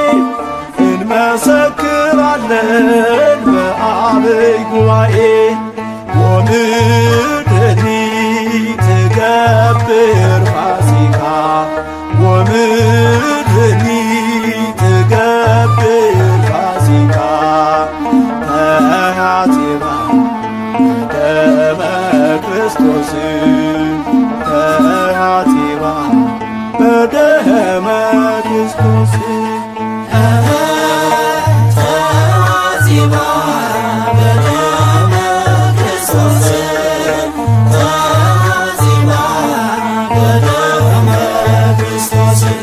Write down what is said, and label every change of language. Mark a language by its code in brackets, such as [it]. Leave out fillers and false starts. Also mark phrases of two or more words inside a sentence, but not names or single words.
[am] እንመሰክራለን በአብይ ጉባኤ [gez] ወምድሪ ትገብር ፋሲካ ወምድሪ ትገብር ፋሲካ ተሐጺባ በደመ ክርስቶስ ተሐጺባ በደመ ክርስቶስ ተሐጺባ በደመ ክርስቶስ ተሐጺባ በደመ ክርስቶስ